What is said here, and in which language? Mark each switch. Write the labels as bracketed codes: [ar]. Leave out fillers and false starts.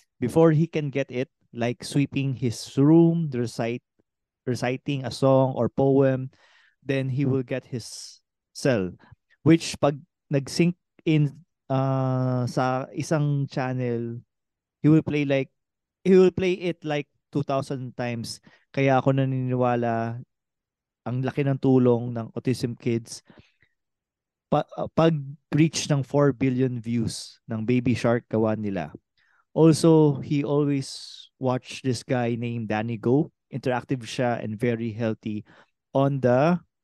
[en] Before he can get it, like sweeping his room, reciting a song or poem, then he will get his cell. Which [tl] pag nag-sync [en] in [tl] sa isang channel, [en] he will play like he will play it like 2,000 times. [tl] Kaya ako naniniwala ang laki ng tulong ng autism kids pag reach ng 4 billion views ng Baby Shark gawa nila. [en] Also, he always watched this guy named Danny Go. Interactive siya and very healthy on the